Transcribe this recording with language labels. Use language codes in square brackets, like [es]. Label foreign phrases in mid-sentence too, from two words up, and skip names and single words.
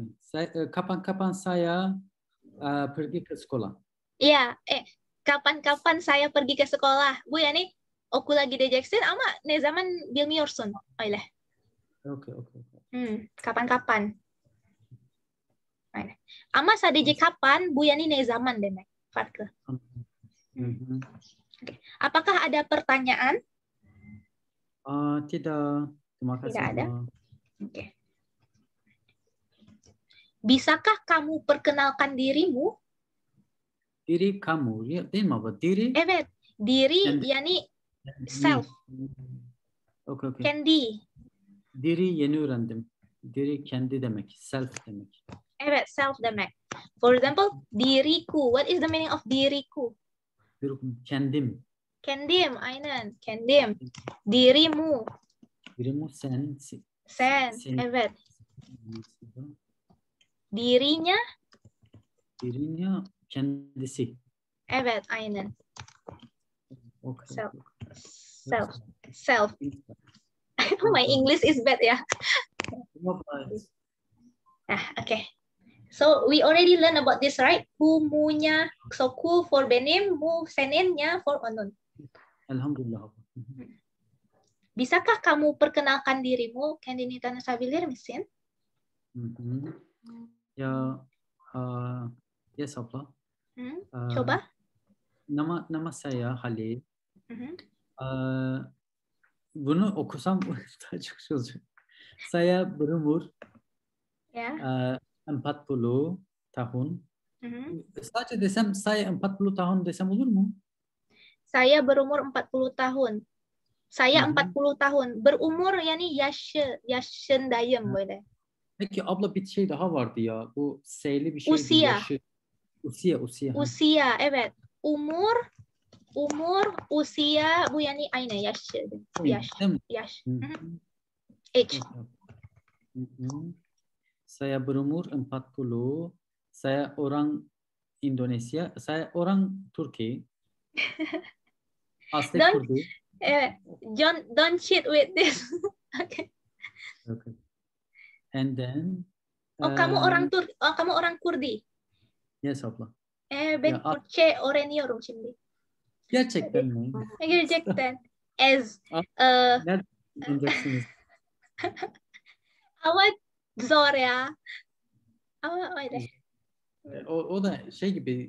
[id] Kapan-kapan saya pergi ke sekolah. Iya, kapan-kapan saya pergi ke sekolah. [tr] Bu yani okula gideceksin ama ne zaman bilmiyorsun. Öyle. [id] Oke. Kapan-kapan. [tr] Öyle. Ama sadece kapan, bu yani ne zaman demek. Farklı. [id] Oke. Apakah ada pertanyaan? Tidak. Terima kasih. Tidak ada. Oke. Bisakah kamu perkenalkan dirimu? Diri kamu, [tr] değil mi baba? Diri. Evet, diri yani self. [id] Oke. [tr] Kendi. Diri yeni öğrendim. Diri kendi demek, self demek. Evet, self demek. [en] For example, diriku. What is the meaning of diriku? [tr] Kendim. Kendim, aynen. Kendim. Dirimu. Dirimu sen. Sen. Evet. Dirinya. Dirinya kendisi. Evet, aynen. [en] Okay. Self. My English is bad ya. Okay. So we already learned about this, right? Kumunya, so ku for benim, mu seninnya for onun. [ar] Alhamdulillah. [id] Bisakah kamu perkenalkan dirimu? [tr] Kendini tanışabilir misin? [en] Ya, yes abla. [id] Coba. Nama saya Halil. [tr] Bunu okusam daha çok şey olacak. [id] Saya berumur 40 tahun. [tr] Sadece desem [id] saya 40 tahun [tr] desem olur mu? [id] Saya berumur 40 tahun. Saya 40 tahun. [tr] Berumur yani yaşındayım böyle. Peki abla bir şey daha vardı ya. Bu S'li bir şeydi. [id] Usia. [tr] Yaşı. Usia. [id] Usia, evet. Umur, usia, [tr] bu yani aynı yaş. Yaş. [en] Age. [id] Saya berumur 40. Saya orang Indonesia. Saya orang Turki. Asli Kurdi. [tr] Evet. [en] Don't cheat with this. Okay. And then [id] kamu orang Kurdi. [en] Yes abla. [tr] Ben Kürtçe öğreniyorum şimdi. Gerçekten mi? Gerçekten. Nereden öğreneceksiniz? Ama zor ya. Ama öyle. O da şey gibi.